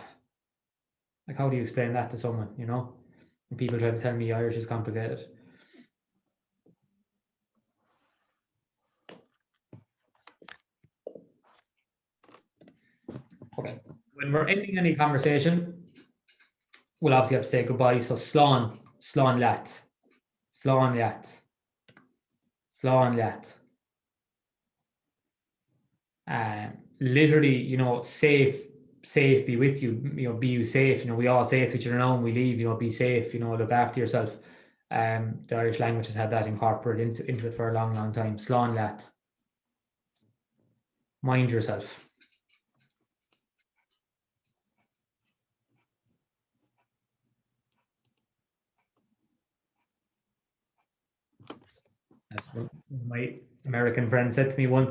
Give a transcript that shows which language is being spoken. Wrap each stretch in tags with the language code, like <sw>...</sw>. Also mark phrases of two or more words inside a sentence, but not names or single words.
<en>Like, how do you explain that to someone, And people try to tell me Irish is complicated. Okay. When we're ending any conversation, we'll obviously have to say goodbye.</en> <ga>So slán, slán leat, slán leat, slán leat.</ga> <en>Literally, safe be with you, be you safe. We all say it to each other now when we leave, be safe, look after yourself. The Irish language has had that incorporated into it for a long, long time.</en> <ga>Slán leat.</ga> <en>Mind yourself. That's what my American friend said to me once.</en>